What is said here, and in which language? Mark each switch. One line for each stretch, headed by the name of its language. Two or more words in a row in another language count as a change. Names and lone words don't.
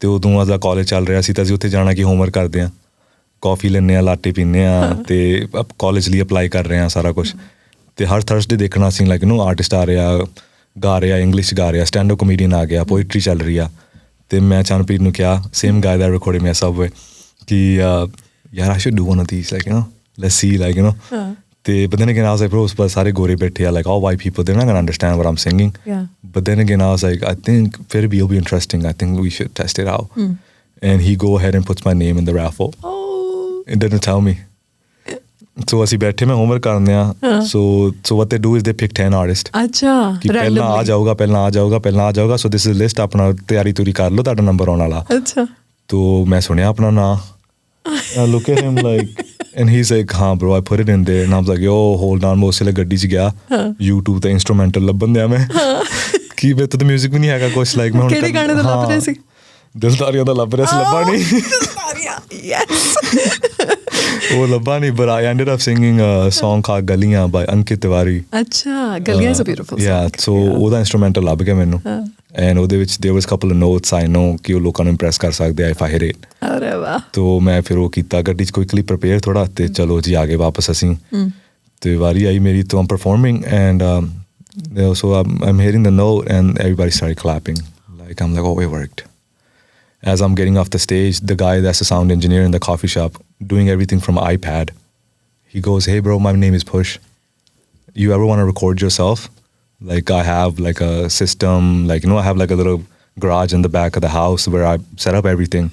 Punjabi: ਉਦੋਂ ਦਾ ਕਾਲਜ ਚੱਲ ਰਿਹਾ ਸੀ ਤਾਂ ਅਸੀਂ ਉੱਥੇ ਜਾਣਾ ਕਿ ਹੋਮਵਰਕ ਕਰਦੇ ਹਾਂ ਕਾਫੀ ਲੈਂਦੇ ਹਾਂ ਲਾਟੇ ਪੀਂਦੇ ਹਾਂ ਤੇ ਕਾਲਜ ਲਈ ਅਪਲਾਈ ਕਰ ਰਹੇ ਹਾਂ ਸਾਰਾ ਕੁਛ ਤੇ ਹਰ ਥਰਸਡੇ ਦੇਖਣਾ ਸੀ ਲਾਈਕ ਨੂੰ ਆਰਟਿਸਟ ਆ ਰਿਹਾ ਗਾ ਰਿਹਾ ਇੰਗਲਿਸ਼ ਗਾ ਰਿਹਾ
English: stand up comedian
Punjabi: ਆ ਗਿਆ ਪੋਇਟਰੀ ਚੱਲ ਰਹੀ ਆ ਤੇ ਮੈਂ ਚੰਨਪ੍ਰੀਤ ਨੂੰ ਕਿਹਾ
English: same guy that recording me subway
Punjabi: ਕਿ ਯਾਰ ਆਈ
English: should do one of these like you know let's see like you know ਤੇ but then again I was like bro
Punjabi: ਪਰ ਸਾਰੇ ਗੋਰੇ ਬੈਠੇ ਆ
English: like all white people they're not gonna understand what I'm singing but then again I was like I think
Punjabi: ਫਿਰ ਵੀ
English: it'll be interesting I think we should test it out and he go ahead and puts my name in the raffle it didn't tell me so
Punjabi: ਅਸੀਂ ਬੈਠੇ ਮੈਂ ਹੋਮਵਰਕ ਕਰਨੇ ਆ
English: so what they do is they pick 10 artists
Punjabi: ਅੱਛਾ ਕਿ ਪਹਿਲਾਂ ਆ ਜਾਊਗਾ
English: so this is list
Punjabi: ਆਪਣਾ ਤਿਆਰੀ ਤੁਰੀ ਕਰ ਲਓ ਤੁਹਾਡਾ ਨੰਬਰ ਆਉਣ ਵਾਲਾ ਅੱਛਾ ਤੋ ਮੈਂ ਸੁਣਿਆ ਆਪਣਾ ਨਾਂ
English: I look at him like and he's like
Punjabi: ਹਾਂ
English: bro I put it in there and I was like yo hold on
Punjabi: ਮੈਂ ਉਸੇ ਵੇਲੇ ਗੱਡੀ 'ਚ ਗਿਆ YouTube ਤੇ ਇੰਸਟਰੂਮੈਂਟਲ ਲੱਭਣ ਦਿਆ ਮੈਂ ਕੀ ਵੇ ਤਾਂ ਮਿਊਜ਼ਿਕ ਵੀ ਨਹੀਂ ਹੈਗਾ ਕੁਛ ਲਾਈਕ ਮੈਂ ਹੁਣ ਕਿਹੜੇ ਗਾਣੇ ਦਾ ਲੱਭ ਰਿਹਾ ਸੀ ਦਿਲਦਾਰੀਆਂ ਦਾ ਲੱਭ ਰਿਹਾ ਸੀ ਲੱਭਾ ਨਹੀਂ ਉਹ ਲੱਭਾ ਨਹੀਂ
English: but I ended up singing a song called
Punjabi: ਗਲੀਆਂ
English: by Ankit Tiwari ਅੱਛਾ ਗਲੀਆਂ is a beautiful song yeah so
Punjabi: ਉਹਦਾ ਇੰਸਟਰੂਮੈਂਟਲ ਲੱਭ ਗਿਆ ਮੈਨੂੰ
English: and
Punjabi: ਉਹਦੇ ਵਿੱਚ
English: there was couple of notes I know
Punjabi: ਕਿ ਉਹ ਲੋਕਾਂ ਨੂੰ
English: impress
Punjabi: ਕਰ ਸਕਦੇ ਆ
English: if I hit it
Punjabi: ਅਰੇ ਵਾਹ ਤੋ ਮੈਂ ਫਿਰ ਉਹ ਕੀਤਾ ਗੱਡੀ 'ਚ ਕੁਇਕਲੀ ਪ੍ਰਪੇਅਰ ਥੋੜਾ ਤੇ ਚਲੋ ਜੀ ਆ ਗਏ ਵਾਪਸ ਅਸੀਂ ਤੇ ਵਾਰੀ ਆਈ ਮੇਰੀ ਤੋਂ
English: I'm performing and so I'm hitting the note and everybody started clapping like I'm like oh it worked as I'm getting off the stage the guy that's the sound engineer in the coffee shop doing everything from iPad he goes hey bro my name is Push you ever want to record yourself Like I have like a system, like, you know, I have like a little garage in the back of the house where I set up everything.